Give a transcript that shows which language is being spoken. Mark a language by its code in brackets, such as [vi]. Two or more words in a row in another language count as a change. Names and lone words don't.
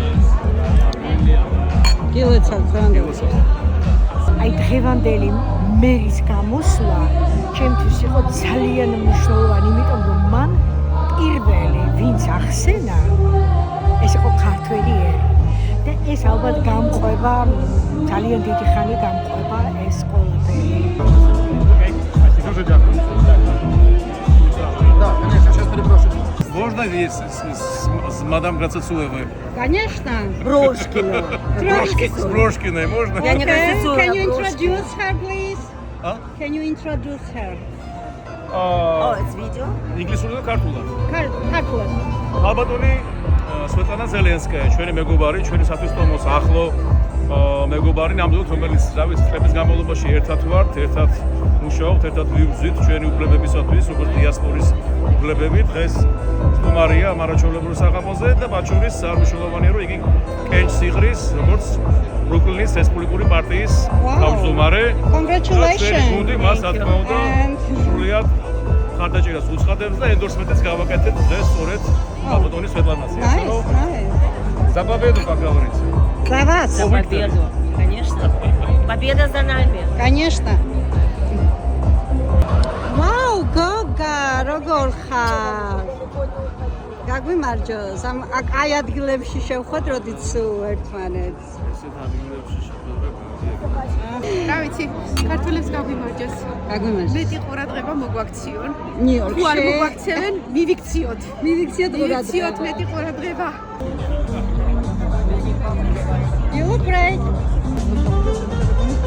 [ka] აი დღევანდელი მერის გამოსვლა ჩემთვის იყო ძალიან მნიშვნელოვანი, იმიტომ რომ მან პირველი ვინც ახსენა ეს იყო ქართველი ერი და ეს ალბათ გამყვება, ძალიან დიდი ხანი გამყვება ეს ყველაფერი. [ru] Можно здесь с мадам Грацецуевой? Конечно. Брошкина. С Брошкиной можно? Я не Грацецуева. [en] Can you introduce her, please? [ru] А? [en] Can you introduce her? it's video. [ka] ინგლისურად და ქართულად. ქართულად. ალბათონი სვეტლანა ზელენსკაია, ჩვენი მეგობარი, ჩვენი სათვისტომოს ახლო მეგობარი, ნამდვილად რომელიც რავი წლების განმავლობაში ერთად ვართ, ერთად მუშაობთ, ერთად ვიბრძვით ჩვენი უფლებებისათვის, როგორც დიასპორის უფლებები. დღეს სტუმარია მარაჩვეულებრივ საღამოზე და მათ შორის არ მნიშვნელოვანია, რომ იგი კენჭს იღრის, როგორც ბრუკლინის რესპუბლიკური პარტიის თავმჯდომარე. [en] Congratulations. [ka] გუნდი მას რა თქმა უნდა სრულიად ხარდაჭერას უცხადებს და ენდორსმენტიც გავაკეთეთ დღეს სწორედ ალბათონის სვეტლანას. [ru] Забавно, как говорится. За вас. За победу, конечно. Победа за нами. Конечно. Вау, [ka] გოგა, როგორ ხარ? გაგვიმარჯო, აი ადგილებში შევხვდეთ, როდით სულ ერთმანეთს. რა ვიცი, ქართველებს გაგვიმარჯოს. გაგვიმარჯოს. მეტი ყურადღება მოგვაქციონ. ნიუ-იორკში. თუ არ მოგვაქცევენ, მივიქციოთ. მივიქციოთ მივიქციოთ მეტი ყურადღება. [en] You look great.